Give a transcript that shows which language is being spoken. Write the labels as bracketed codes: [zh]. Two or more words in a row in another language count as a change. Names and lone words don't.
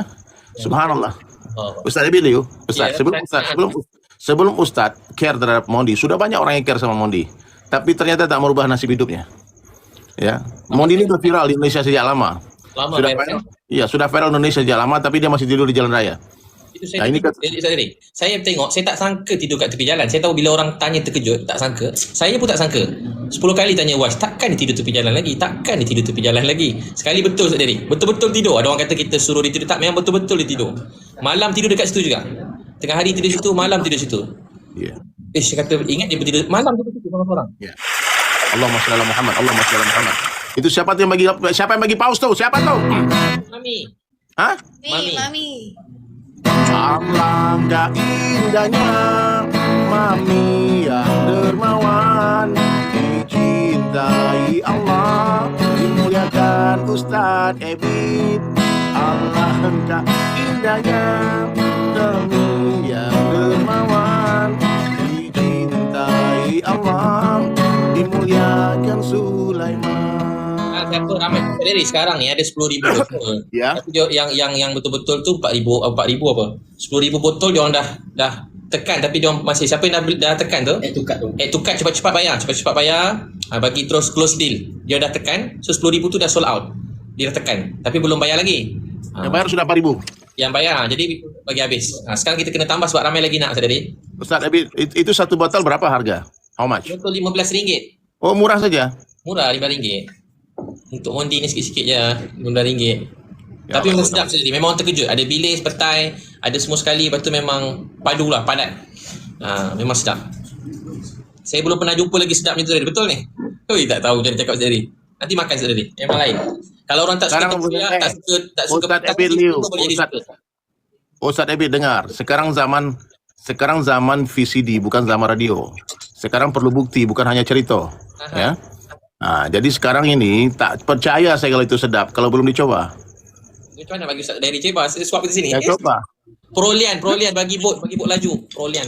[ms] Subhanallah. [id] Ustaz David Liu, Ustaz, sebelum Ustaz care terhadap Mondi, sudah banyak orang yang care sama Mondi, tapi ternyata tak merubah nasib hidupnya. Ya, Mondi ini sudah viral di Indonesia sejak lama. Sudah viral. Iya, sudah viral di Indonesia sejak lama, tapi dia masih tidur di jalan raya. [ms] Itu saya tengok, saya tak sangka tidur kat tepi jalan. Saya tahu bila orang tanya terkejut, tak sangka. Saya pun tak sangka. 10 kali tanya Was, takkan dia tidur tepi jalan lagi? Takkan dia tidur tepi jalan lagi? Sekali betul Ustaz Dery. Betul-betul tidur. Ada orang kata kita suruh dia tidur, tak, memang betul-betul dia tidur. Malam tidur dekat situ juga. Tengah hari tidur situ, malam tidur situ. Ya. Saya kata ingat dia bertidur malam tidur situ seorang-seorang. Ya. [ar] اللهم صل على محمد، اللهم صل على محمد. [ms] Itu siapa yang bagi paus tuh? Siapa tuh? Mami. Hah? Mami. Alangkah indahnya Mami yang dermawan, dicintai Allah, dimuliakan Ustaz Ebit. Alangkah indahnya Mami yang dermawan, dicintai Allah, dimuliakan Sulaiman. Siapa ramai dari sekarang ni ada 10,000 botol. Ya. Tapi yang betul-betul tu 4,000 apa? 10,000 botol dia orang dah tekan, tapi dia orang masih, siapa yang dah tekan tu? Tukat cepat-cepat bayar. Bagi terus [en] close deal. [ms] Dia dah tekan, so 10,000 tu dah [en] sold out. [ms] Dia dah tekan, tapi belum bayar lagi. Yang bayar sudah 4,000. Yang bayar, jadi bagi habis. Sekarang kita kena tambah sebab ramai lagi nak Ustaz Dery. Ustaz Ebit, itu satu botol berapa harga? [en] How much? [ms] Botol RM15. Oh, murah saja. Murah, RM5. Untuk Mondi ni sikit-sikit je, RM15. Ya, Tapi memang sedap sekali. Memang orang terkejut. Ada bilis, petai, ada semua sekali. Lepas tu memang padulah, padat. Memang sedap. Saya belum pernah jumpa lagi sedap macam tu. Betul ni? Tak tahu macam cakap sendiri. Nanti makan sendiri. Memang lain. Kalau orang tak suka terpiak, tak suka Ustaz Ebit Liu, Ustaz Ebit dengar. Sekarang zaman VCD, bukan zaman radio. Sekarang perlu bukti, bukan hanya cerita. Ya. [id] Jadi sekarang ini tak percaya saya kalau itu sedap kalau belum dicoba. [ms] Macam mana bagi Ustaz Dery coba? Saya suap di sini. Ya, coba. Perolian bagi bot laju. Perolian.